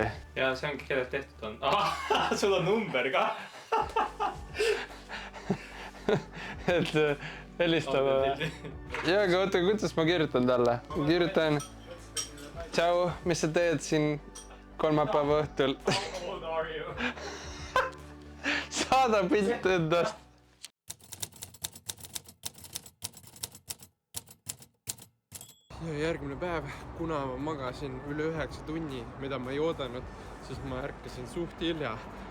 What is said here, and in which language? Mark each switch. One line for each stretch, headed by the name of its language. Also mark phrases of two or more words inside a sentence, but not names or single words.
Estonian: Ja see ongi kellelt tehtud on. Sul on number ka. Et helistama. Ja, aga oota, kuidas ma kirjutan talle? Kirjutan. Tšau, mis sa teed siin kolmapäeva õhtul?
English: How old are you?
Estonian: Saada pilt endast. Ja järgmine päev, kuna ma magasin üle 9 tunni, mida ma ei oodanud, siis ma ärkasin suht hilja.